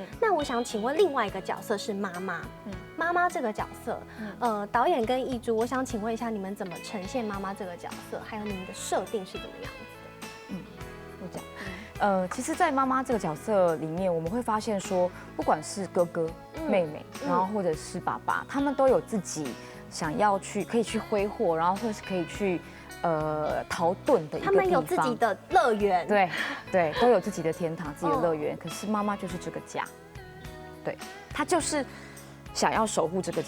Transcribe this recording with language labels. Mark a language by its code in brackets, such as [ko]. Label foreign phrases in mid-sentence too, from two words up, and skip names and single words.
[zh] 那我想請問另外一個角色是媽媽。媽媽這個角色，導演跟易珠，我想請問一下，你們怎麼呈現媽媽這個角色，還有你們的設定是怎麼樣子的？我講。其實，在媽媽這個角色裡面，我們會發現說，不管是哥哥、妹妹，然後或者是爸爸，他們都有自己想要可以去揮霍，然後或是可以去逃遁的一个地方。他们有自己的乐园，对对，都有自己的天堂、自己的乐园。可是妈妈就是这个家，对，她就是想要守护这个家。